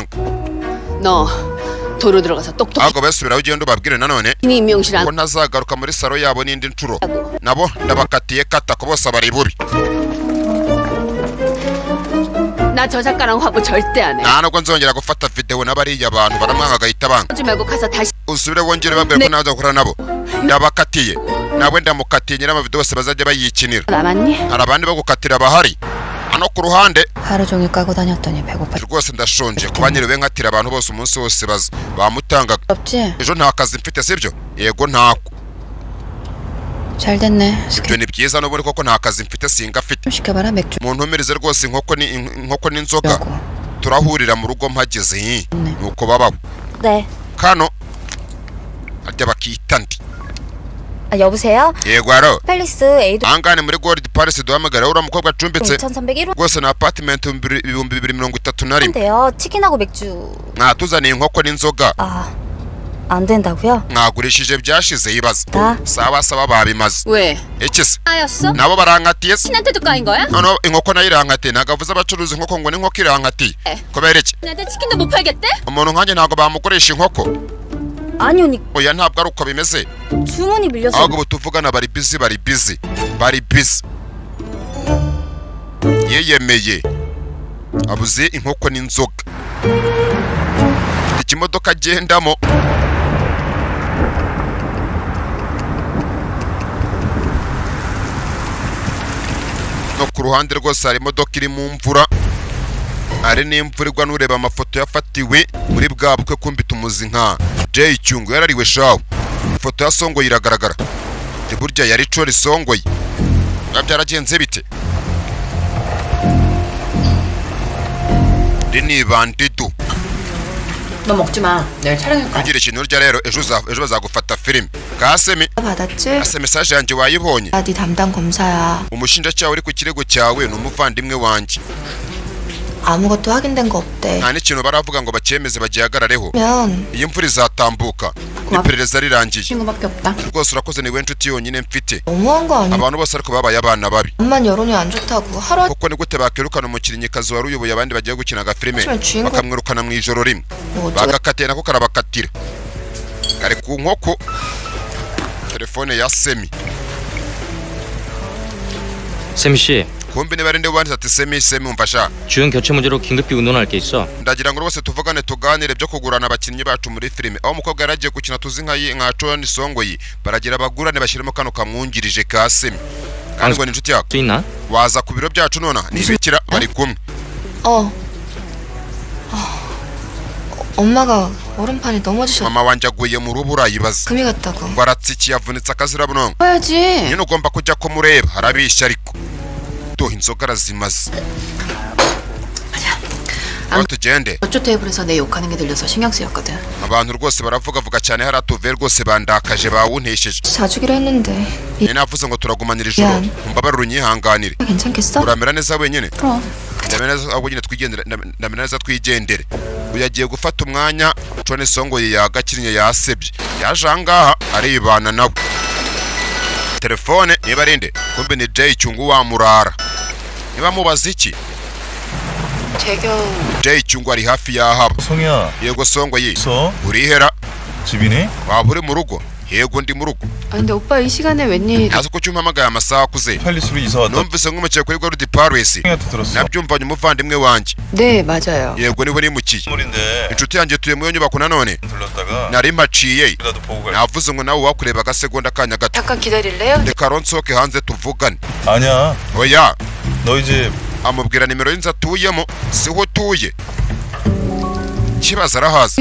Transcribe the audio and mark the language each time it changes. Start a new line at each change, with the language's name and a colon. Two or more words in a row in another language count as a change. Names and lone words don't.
Korean: 너 도로 들어가서 똑똑히
Kinyarwanda: ahubwo basubiraho ugenda ubabwire nanone
Korean: 임명실
Kinyarwanda: ko ntazagaruka muri salo yabo n'indi ncuro nabo ndabakatiye kata ko bose bari bubi.
Korean: 나 저 작가랑 화보 절대 안 해.
Kinyarwanda: nta nubwo nzongera gufata video n'abariya abantu baramwanga agahita banga.
Korean: 하지 말고 가서 다시
Kinyarwanda: usubire wongere babwire ko naza gukora nabo yabakatiye nawe ndamukatiye nyir'amavideo bose bazajya bayikinira.
Korean: 남았니?
Kinyarwanda: hari abandi bagukatira bahari hano ku ruhande.
Korean: 하루 종일 까고 다녔더니 배고파.
Kinyarwanda: rwose ndashonje kuba nyiriwe nkatira abantu bose umunsi wose bamutangaga.
Korean: 없지?
Kinyarwanda: ejo nta kazi mfite sibyo. yego ntako.
Korean: 잘 됐네.
Kinyarwanda: ibyo ni byiza n'ubundi koko nta kazi mfite singafite.
Korean: 시켜봐라 맥주.
Kinyarwanda: muntumirize rwose inkoko n'inzoga turahurira mu rugo mpageze nuko babaho.
Korean: 네.
Kinyarwanda: kano harya bakita ndi.
Korean: 여보세요?
Kinyarwanda: yego aro
Korean: 팰리스 에이드
Kinyarwanda: ahangane muri Gold Palace duhamagara uriya mukobwa acumbitse
Korean: 2101호
Kinyarwanda: rwose na apartment 2231
Korean: 인데요. 치킨하고 맥주.
Kinyarwanda: mwatuzaniye inkoko n'inzoga.
Korean: 안 된다고요?
Kinyarwanda: mwagurishije byashize yibaza.
Korean: 나
Kinyarwanda: sawa babimaze.
Korean: 왜?
Kinyarwanda: iki se
Korean: 까였어?
Kinyarwanda: nabo barankatiye se.
Korean: 신한테도 까인 거야?
Kinyarwanda: noneho inkoko nayo irankatiye ntabwo avuze abacuruza inkoko ngo n'inkoko irankatiye. kubera iki
Korean: 신한테 치킨도 못 팔겠대?
Kinyarwanda: umuntu nkanjye ntabwo bamukoresha inkoko.
Korean: 아니 언니
Kinyarwanda: oya ntabwo ari uko bimeze.
Korean: 주문이 밀려서
Kinyarwanda: ahubwo ubu tuvugana bari busy yiyemeye abuze inkoko n'inzoga. ikimodoka agendamo no ku ruhande rwose hari imodoka iri mu mvura. hari n'imvura igwa n'ureba amafoto yafatiwe muri bwa bukwe kumbita umuzi nka Jay Cyungu yarariwe shawo. ifoto ya Songoye iragaragara. burya yari Chori Songoye. byaragenze bite? rini bandidu.
Korean: 너 먹지 마. 내일 촬영할 거야.
Kinyarwanda: kugira ikintu urya rero ejo bazagufata filime. kasemi
Korean: 받았지?
Kinyarwanda: ase message yanjye wayibonye.
Korean: 나 네 담당 검사야.
Kinyarwanda: umushinjacyaha uri ku kirego cyawe ni umuvandimwe wanjye.
Korean: 아무것도 확인된 거 없대.
Kinyarwanda: nta n'ikintu baravuga ngo bacyemeze bagihagarareho.
Korean: 면
Kinyarwanda: iyi mvura izatambuka iperereza rirangiye.
Korean: 친구밖에 없다.
Kinyarwanda: rwose urakoze niwe nshuti yonyine mfite.
Korean: 너무한 거 아니야?
Kinyarwanda: abantu bose ariko babaye abana babi.
Korean: 암만 여론이 안 좋다고 하루
Kinyarwanda: kuko ni gute bakirukana umukinnyikazi wari uyoboye abandi bagiye gukina agafilime
Korean: 하지만 주인공
Kinyarwanda: bakamwirukana mu ijoro rimwe.
Korean: 뭐 어쩌
Kinyarwanda: bagakatiye nako karabakatira. kari ku nkoko. telefone ya Semi.
Korean: 세미 씨,
Kinyarwanda: kumbi niba ari nde wanditse ati Semi umfasha.
Korean: 주연 교체 문제로 긴급히 의논할 게 있어.
Kinyarwanda: ndagira ngo rwose tuvugane tuganire byo kugurana abakinnyi bacu muri filime. aho umukobwa yaragiye gukina tuzi nka Tony Songoye baragira bagurane bashyiramo kano kamwungirije ka Semi. kandi ngo ni inshuti yako.
Korean: 수 있나?
Kinyarwanda: waza ku biro byacu nona nibikira bari kumwe.
Korean: 엄마가 얼음판에 넘어지셨.
Kinyarwanda: mama wanjye aguye mu rubura yibaza.
Korean: 금이 갔다고.
Kinyarwanda: ngo aratsikiye avunitse akazirabunongo.
Korean: 봐야지.
Kinyarwanda: nyine ugomba kujya kumureba harabishya ariko. inzoga arazimaze. aho tugende
Korean: 저쪽 테이블에서 내 욕하는 게 들려서 신경 쓰였거든.
Kinyarwanda: abantu rwose baravugavuga cyane hariya tuve rwose bandakaje bawuntesheje
Korean: 사주기로 했는데
Kinyarwanda: ni navuze ngo turagumanira ijoro umbabarire unyihanganire
Korean: 괜찮겠어?
Kinyarwanda: uramera neza wenyine
Korean: 그럼
Kinyarwanda: ndamera neza ahubwo nyine twigendere ndamera neza twigendere uyu agiye gufata umwanya Tony Songo yagakinnye yasebye yaje ahangaha aribana nabo telefone niba arinde kumbe ni Jay Cyungu wamurara niba mubaza iki Jay Cyungu ari hafi y'ahaba
Korean: 송이야.
Kinyarwanda: yego Songo yi
Korean: 있어?
Kinyarwanda: urihera
Korean: 집이니?
Kinyarwanda: waba uri mu rugo yego ndi mu rugo
Korean: 아 근데 오빠 이 시간에 웬일?
Kinyarwanda: nazo ko cyumpamagaye amasaha akuze
Korean: 팰리스로 이사 왔다.
Kinyarwanda: numvise nk'umukiye kuri Gold Palace
Korean: 송이한테 들었어.
Kinyarwanda: nabyumvanye umuvandimwe wanjye
Korean: 네 맞아요.
Kinyarwanda: yego niwe nimukiye
Korean: 선물인데
Kinyarwanda: inshuti yanjye tuye mu nyubako nanone
Korean: 들렀다가
Kinyarwanda: nari maciye
Korean: 나도 보고 갈.
Kinyarwanda: navuze ngo nawe wakureba agasegonda kanya gato
Korean: 잠깐 기다릴래요?
Kinyarwanda: reka ronsoke hanze tuvugane
Korean: 아니야.
Kinyarwanda: oya
Korean: 너 이제
Kinyarwanda: amubwira nimero y'inzu atuyemo siho utuye kibazo arahazi